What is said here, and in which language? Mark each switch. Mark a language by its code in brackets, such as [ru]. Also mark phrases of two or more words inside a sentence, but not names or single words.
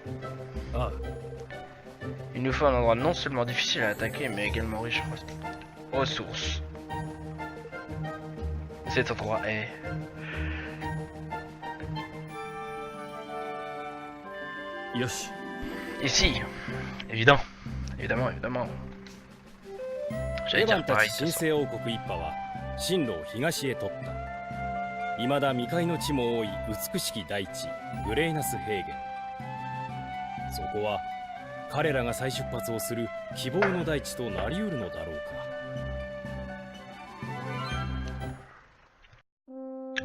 [fr] Il nous faut un endroit non seulement difficile à attaquer, mais également riche en ressources. Cet endroit est... Yoshi. Ici. Évidemment. Évidemment. [ja] エ [fr] J'allais [ja] ヴァ [fr] dire [ja] ンた [fr] pareil. [ja] ち [fr] de toute [ja] 新 [fr] façon. [ja] 生王国一派は進路を東へ取った。未だ未開の地も多い美しき大地グレイナス平原。そこは彼らが再出発をする希望の大地となりうるのだろうか。